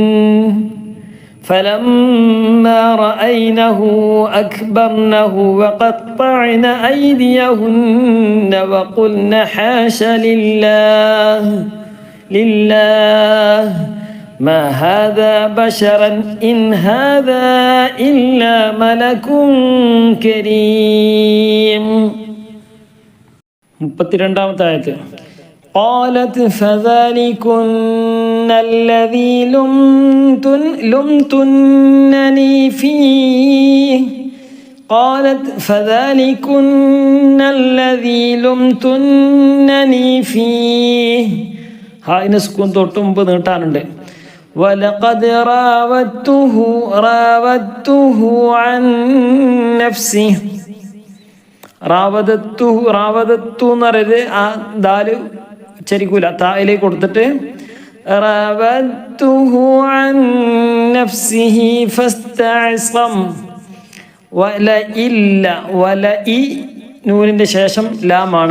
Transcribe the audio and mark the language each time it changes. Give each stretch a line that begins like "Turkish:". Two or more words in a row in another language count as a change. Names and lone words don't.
Arabic: فلما رأينه أكبرنه وقطعن أيديهن وقلن حاش لله ما هذا بشرا إن هذا إلا ملك كريم.
Malayalam: 32-ാമത്തെ ആയത്ത്.
Arabic: قالت فذلكن الذي لمتنني فيه قالت فذلكن الذي لمتنني فيه.
Malayalam: ഹായിന് സ്കൂൻ തൊട്ട് മുമ്പ് നീട്ടാനുണ്ട്.
Arabic: ولقد راودته عن نفسه.
Malayalam: റാവദത്തു എന്ന് പറയുന്നത് ആ ദാല് ഉച്ചരിക്കൂല, തായിലേക്ക് കൊടുത്തിട്ട്
Arabic: راودته عن نفسه فاستعصم.
Malayalam: വലഇ നൂനിന്റെ ശേഷം ലാമാണ്.